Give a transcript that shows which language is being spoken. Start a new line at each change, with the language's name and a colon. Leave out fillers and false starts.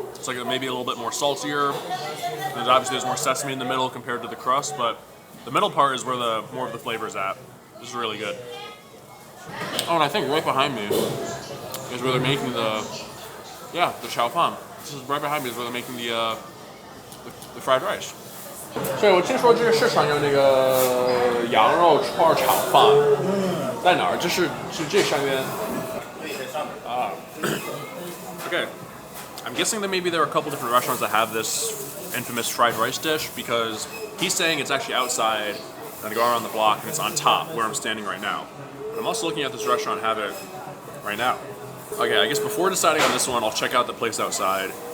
English: It's like maybe a little bit more saltier. And obviously there's more sesame in the middle compared to the crust, but the middle part is where more of the flavor is at. This is really good. Oh, and I think right behind me is where they're making the Chao Fan. This is right behind me is where they're making the fried rice.
Chinese: 所以我听说这个市场有那个羊肉串炒饭，在哪儿？是这上面啊。
English: Okay, I'm guessing that maybe there are a couple different restaurants that have this infamous fried rice dish because he's saying it's actually outside and I go around the block and it's on top where I'm standing right now. But I'm also looking at this restaurant have it right now. Okay, I guess before deciding on this one, I'll check out the place outside.